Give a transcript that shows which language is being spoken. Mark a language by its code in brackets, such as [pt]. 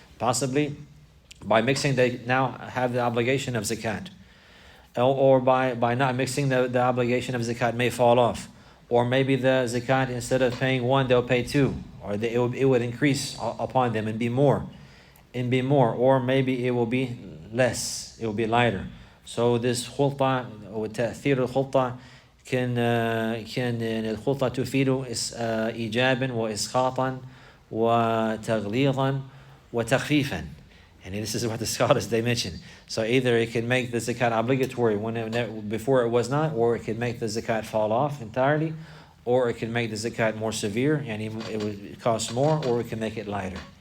[en] Possibly by mixing, they now have the obligation of zakat. Or by not mixing, the obligation of zakat may fall off. Or maybe the zakat, instead of paying one, they'll pay two. Or it would increase upon them and be more. Or maybe it will be less. It will be lighter. So this khulta, or [ar] ta'thir al-khulta, كان الخلطة تفيد إيجابا وإسقاطا وتغليظا وتخفيفا. [en] And this is what the scholars they mention. So either it can make the zakat obligatory before it was not, or it can make the zakat fall off entirely, or it can make the zakat more severe and it would cost more, or it can make it lighter.